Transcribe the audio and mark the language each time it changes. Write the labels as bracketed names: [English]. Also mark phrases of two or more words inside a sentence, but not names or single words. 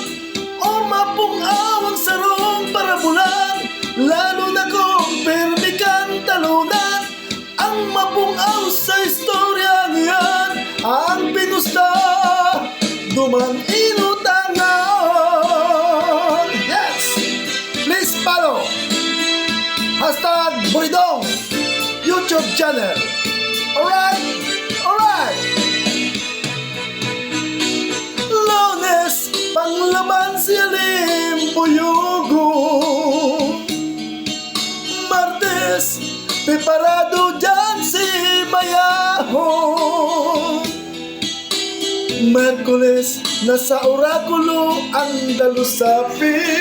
[Bikol] O mapung-awang sarong para bulan. Lalo na kung permikan talunan. Ang mapung-aw sa istorya niyan, ang pinusta duman inutangan. [English] Yes! Please follow hashtag Buridong YouTube channel. Alright? Alright! [Bikol] Lunes, panglaban si Alim Buyugo. Martes, preparado dyan si Mayaho. Merkules, nasa orakulo ang dalusapi.